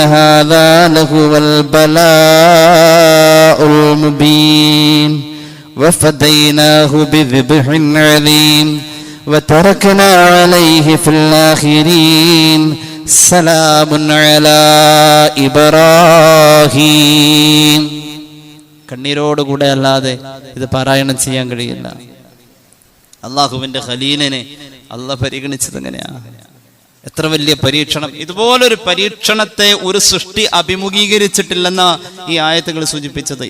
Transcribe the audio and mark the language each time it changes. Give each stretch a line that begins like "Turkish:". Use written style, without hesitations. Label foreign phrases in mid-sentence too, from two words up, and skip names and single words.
Arabic: هذا لهو البلاء المبين وفديناه بذبح عظيم وتركنا عليه في الآخرين سلام على إبراهيم.
Malayalam: കണ്ണീരോടുകൂടെ അല്ലാതെ ഇത് പാരായണം ചെയ്യാൻ കഴിയില്ല. അള്ളാഹുവിന്റെ ഖലീലിനെ അള്ളാഹ് പരിഗണിച്ചത് എങ്ങനെയാ? എത്ര വലിയ പരീക്ഷണം! ഇതുപോലൊരു പരീക്ഷണത്തെ ഒരു സൃഷ്ടി അഭിമുഖീകരിച്ചിട്ടില്ലെന്ന ഈ ആയത്തുകൾ സൂചിപ്പിച്ചത്.